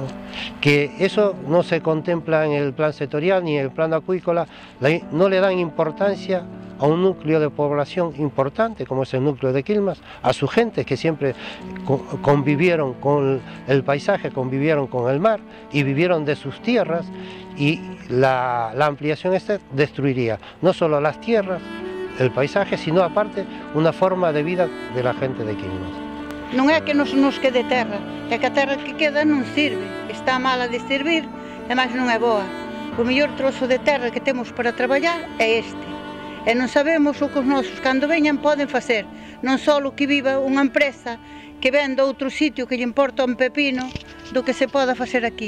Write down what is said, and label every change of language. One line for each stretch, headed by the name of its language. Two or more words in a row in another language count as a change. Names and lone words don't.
Spanish: Que eso no se contempla en el plan sectorial ni en el plano acuícola, no le dan importancia a un núcleo de población importante como es el núcleo de Quilmas, a su gente que siempre convivieron con el paisaje, convivieron con el mar y vivieron de sus tierras, y la ampliación destruiría no solo las tierras, el paisaje, sino aparte una forma de vida de la gente de Quilmas.
Galician: Non é que nos quede terra, é que a terra que queda non sirve, está mala de servir e máis non é boa. O mellor trozo de terra que temos para traballar é este. E non sabemos o que os nosos, cando veñan, poden facer. Non só que viva unha empresa que ven de outro sitio que lle importa un pepino do que se poda facer aquí.